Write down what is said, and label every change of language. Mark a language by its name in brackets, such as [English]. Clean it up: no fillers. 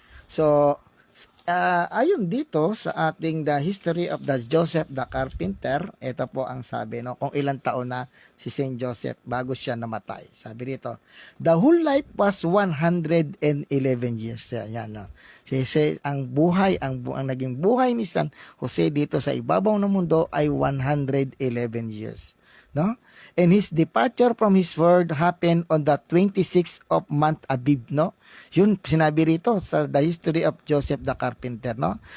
[Filipino] So, ayon dito sa ating The History of the Joseph the Carpenter, ito po ang sabi, no, kung ilang taon na si Saint Joseph bago siya namatay. Sabi dito, [English] the whole life was 111 years. [Filipino] Yan, no. Ang buhay, ang naging buhay ni San Jose dito sa ibabaw ng mundo ay 111 years. No? [English] And his departure from his world happened on the 26th of month Abib, no? [Filipino] Yun sinabi rito sa The History of Joseph the Carpenter, no?